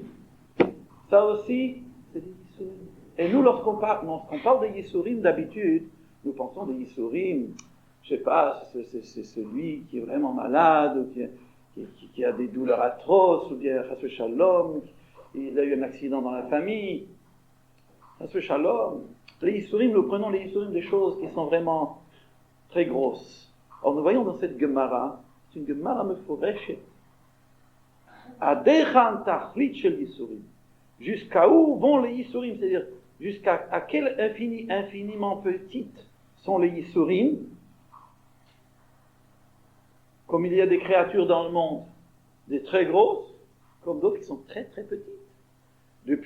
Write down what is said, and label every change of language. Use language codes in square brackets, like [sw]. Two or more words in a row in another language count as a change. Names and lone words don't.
[fr] Ça aussi, c'est des Yisurim. Et nous, lorsqu'on parle des Yisurim, d'habitude, nous pensons des Yisurim, je sais pas, c'est celui qui est vraiment malade, ou qui a des douleurs atroces, ou bien, [he] חס ושלום, [fr] il a eu un accident dans la famille. [he] חס ושלום, [fr] les Yisurim, nous prenons les Yisurim des choses qui sont vraiment très grosses. Or, nous voyons dans cette Gemara, c'est une [he] גמרא מפורשת. עד כאן תכלית של יסורים. [fr] Jusqu'à où vont les Yisurim? C'est-à-dire, jusqu'à quel infiniment petites sont les Yisurim? Comme il y a des créatures dans le monde, des très grosses, comme d'autres qui sont très très petites.